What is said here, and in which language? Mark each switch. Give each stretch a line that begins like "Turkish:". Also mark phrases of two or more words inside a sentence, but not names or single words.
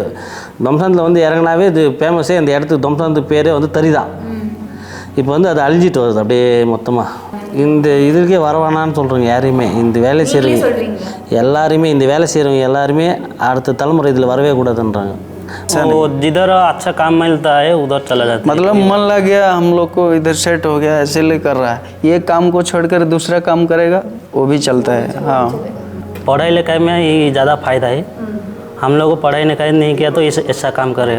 Tamil: தம்சாந்தில் வந்து இறங்கினாவே இது ஃபேமஸே, அந்த இடத்துக்கு தம்சாந்து பேரே வந்து தறி தான். இப்போ வந்து அது அழிஞ்சிட்டு வருது அப்படியே மொத்தமாக. இந்த இதுக்கே வரவானான்னு சொல்கிறவங்க யாரையுமே, இந்த வேலை செய்கிறவங்க எல்லாருமே, இந்த வேலை செய்கிறவங்க எல்லாருமே அடுத்த தலைமுறை இதில் வரவே கூடாதுன்றாங்க.
Hindi: वो जिधर अच्छा काम मिलता है उधर चला जाता है। मतलब मन लग गया, हम लोग को इधर सेट हो गया, इसलिए कर रहा है। ये काम को छोड़कर दूसरा काम करेगा वो भी चलता है। हाँ पढ़ाई लिखाई में ही ज़्यादा फ़ायदा है। हम लोग को पढ़ाई लिखाई नहीं किया तो ऐसा काम करेगा।